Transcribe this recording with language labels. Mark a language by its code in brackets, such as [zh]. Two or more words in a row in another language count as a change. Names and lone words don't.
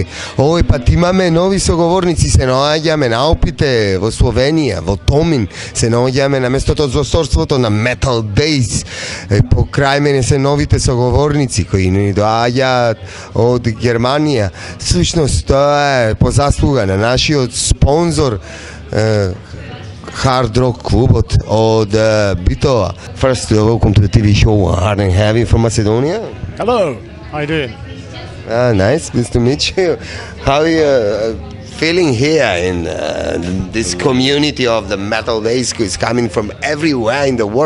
[mk] Овој пат имаме нови соговорници, се наоѓаме на Алпите, во Словенија, во Томин, се наоѓаме на местото од злосторството на Metaldays. Покрај мене се новите соговорници кои ни доаѓаат од Германија. Всушност тоа е по заслуга на нашиот спонзор Hard Rock клубот од Bitola. [en] First, welcome to the TV show Hard and Heavy from Macedonia. Hello, how you doing? Nice to meet you. How are you feeling here in this community of the Metaldays who is coming from everywhere in the world?